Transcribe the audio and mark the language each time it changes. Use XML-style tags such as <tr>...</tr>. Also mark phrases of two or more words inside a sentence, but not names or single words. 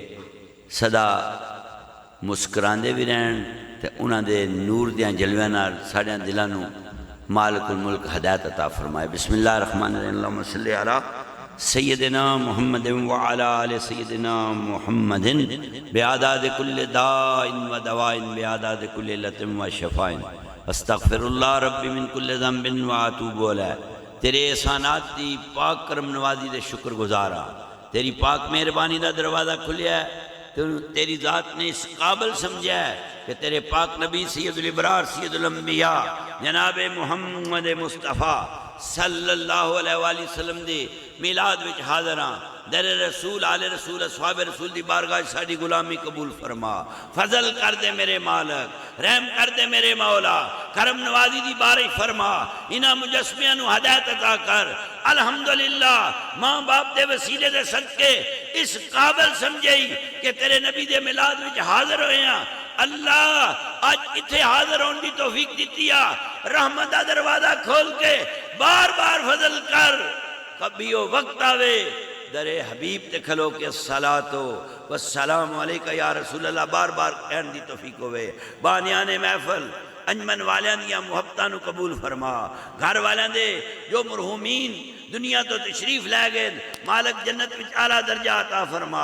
<pa>ਸਦਾ ਮੁਸਕਰਾਂਦੇ ਭੀ ਰਹਿਣ ਤੇ ਉਨ੍ਹਾਂ ਦੇ ਨੂਰ ਦੀਆਂ ਜਲਵੀਆਂ ਨਾਲ ਸਾਡੀਆਂ ਦਿਲਾਂ ਨੂੰ ਮਾਲਿਕੁਲ ਮੁਲਕ ਹਦਾਇਤ ਅਤਾ ਫ਼ਰਮਾਏ।</pa> <ar>بسم الله الرحمن الرحيم اللهم صل على سيدنا محمد وعلى آل سيدنا محمد بأعداد كل داء ودواء بأعداد كل علة وشفاء أستغفر الله ربي من كل ذنب وأتوب إليه.</ar> <pa>ਤੇਰੇ ਅਹਿਸਾਨਾਤ ਦੀ ਪਾਕ ਕਰਮ ਨਵਾਜ਼ੀ ਦੇ ਸ਼ੁਕਰਗੁਜ਼ਾਰਾ ਤੇਰੀ ਪਾਕ ਮਿਹਰਬਾਨੀ ਦਾ ਦਰਵਾਜ਼ਾ ਖੁੱਲ੍ਹਿਆ ਹੈ। ਤੇਰੀ ਜ਼ਾਤ ਨੇ ਇਸ ਕਾਬਿਲ ਸਮਝਿਆ ਹੈ ਕਿ ਤੇਰੇ ਪਾਕ ਨਬੀ</pa> <ar>سيد الأبرار سيد الأنبياء</ar> <pa>ਜਨਾਬ ਮੁਹੰਮਦ ਮੁਸਤਫ਼ਾ</pa> <ar>صلى الله عليه وسلم</ar> <pa>ਦੇ ਮੀਲਾਦ ਵਿੱਚ ਹਾਜ਼ਰ ਹਾਂ। ਦਰ ਰਸੂਲ ਆਲੇ ਰਸੂਲ ਅਸਹਾਬ ਰਸੂਲ ਦੀ ਬਾਰਗਾਹ ਸਾਡੀ ਗ਼ੁਲਾਮੀ ਕਬੂਲ ਫ਼ਰਮਾ। ਫ਼ਜ਼ਲ ਕਰ ਦੇ ਮੇਰੇ ਮਾਲਕ, ਰਹਿਮ ਕਰ ਦੇ ਮੇਰੇ ਮੌਲਾ, ਕਰਮ ਨਵਾਜ਼ੀ ਦੀ ਬਾਰਿਸ਼ ਫ਼ਰਮਾ। ਇਨ੍ਹਾਂ ਮੁਜੱਸਮੀਆਂ ਨੂੰ ਹਦਾਇਤ ਅਤਾ ਕਰ। ਅਲਹਮਦੁਲਿੱਲਾਹ ਮਾਂ ਬਾਪ ਦੇ ਵਸੀਲੇ ਦੇ ਸਦਕੇ ਇਸ ਕਾਬਿਲ ਸਮਝਈ ਕਿ ਤੇਰੇ ਨਬੀ ਦੇ ਮੀਲਾਦ ਵਿੱਚ ਹਾਜ਼ਰ ਹੋਏ ਹੈਂ। ਅੱਲਾਹ ਅੱਜ ਇੱਥੇ ਹਾਜ਼ਰ ਹੋਣ ਦੀ ਤੌਫ਼ੀਕ ਦਿੱਤੀ ਆ।</pa> <ur>رحمت کا دروازہ کھول کے بار بار فضل کر.</ur> <pa>ਕਭੀ ਵੋ ਵਕਤ ਆਵੇ ਦਰੇ ਹਬੀਬ ਤੇ ਖਲੋ ਕੇ</pa> <ar>الصلاة والسلام عليك يا رسول الله</ar> <pa>ਬਾਰ ਬਾਰ ਕਹਿਣ ਦੀ ਤੌਫ਼ੀਕ ਹੋਵੇ। ਬਾਨੀਆਨੇ ਮਹਿਫ਼ਲ ਅੰਜੁਮਨ ਵਾਲੀਆਂ ਦੀਆਂ ਮੁਹੱਬਤਾਂ ਨੂੰ ਕਬੂਲ ਫ਼ਰਮਾ। ਘਰ ਵਾਲੀਆਂ ਦੇ ਜੋ ਮਰਹੂਮੀਨ ਦੁਨੀਆ ਤੋਂ ਤਸ਼ਰੀਫ਼ ਲੈ ਗਏ ਮਾਲਕ ਜੰਨਤ ਵਿੱਚ ਆਲਾ ਦਰਜਾ ਅਤਾ ਫ਼ਰਮਾ।</pa>